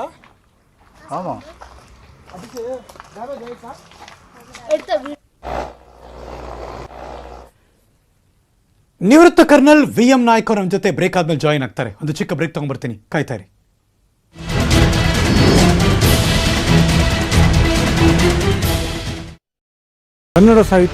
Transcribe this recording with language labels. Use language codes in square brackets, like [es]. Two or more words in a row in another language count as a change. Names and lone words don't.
[ta] ஆமாம் அதுக்கு ட்ரைவர் [hi] जाए सर [ta] எடுத்த வீ- [kn] ನಿವೃತ್ತ ಕರ್ನಲ್ VM ನಾಯ್ಕ ನಮ್ಮ ಜೊತೆ ಬ್ರೇಕ್ ಆದ್ಮೇಲೆ ಜಾಯಿನ್ ಆಗ್ತಾರೆ. ಒಂದು ಚಿಕ್ಕ ಬ್ರೇಕ್ ತಗೊಂಡ್ಬರ್ತೀನಿ, ಕಾಯ್ತಾ ಇರಿ. ಕನ್ನಡ ಸಾಹಿತ್ಯ